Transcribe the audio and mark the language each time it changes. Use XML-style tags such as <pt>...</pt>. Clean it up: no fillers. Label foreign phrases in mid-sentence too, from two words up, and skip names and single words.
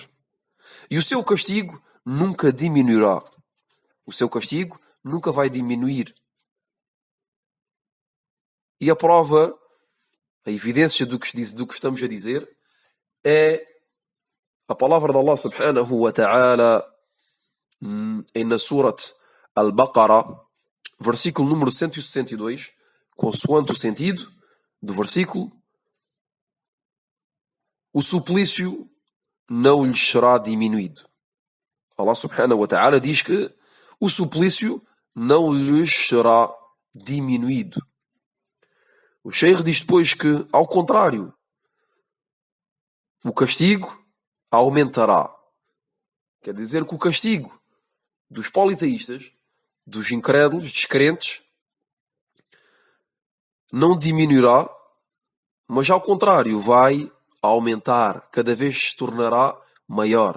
<pt>E o seu castigo nunca diminuirá. O seu castigo nunca vai diminuir. E a prova, a evidência do que estamos a dizer, é a palavra de Allah</pt> <ar>سبحانه وتعالى</ar> <pt>na Surat Al-Baqarah, versículo número 162, consoante o sentido do versículo: o suplício não lhes será diminuído. Allah</pt> <ar>سبحانه وتعالى</ar> <pt>diz que o suplício não lhes será diminuído. O Sheikh diz depois que, ao contrário, o castigo aumentará. Quer dizer que o castigo dos politeístas, dos incrédulos, descrentes, não diminuirá, mas ao contrário, vai aumentar, cada vez se tornará maior.</pt>